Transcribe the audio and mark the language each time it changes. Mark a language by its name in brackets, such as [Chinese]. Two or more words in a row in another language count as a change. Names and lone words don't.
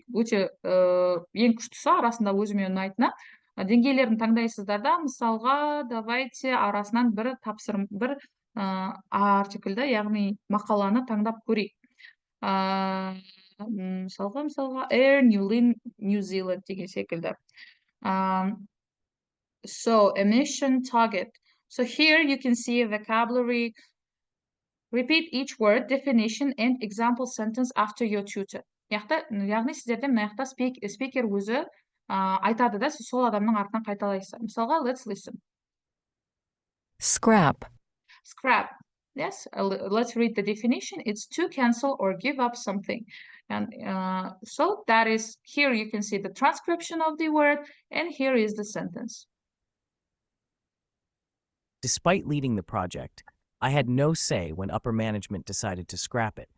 [Kazakh] Өте ең күштісі, арасында өзіме ұнайтыны. Деңгейлерін таңдайсыздар да, мысалға, давайте арасынан бір артиклді, яғни мақаланы таңдап көрейік. Мысалға, Air New Zealand деген секілді. [English] So, emission target. So here you can see a vocabulary. Repeat each word, definition, and example sentence after your tutor. [Kazakh] Яғни сіздерде мына жақта спикер өзі айтады да, сіз сол адамның артынан қайталайсыз. Мысалға, [English] let's listen. Scrap. Scrap. Yes, let's read the definition. It's to cancel or give up something. And so that is, here you can see the transcription of the word, and here is the sentence. Despite leading the project, I had no say when upper management decided to scrap it.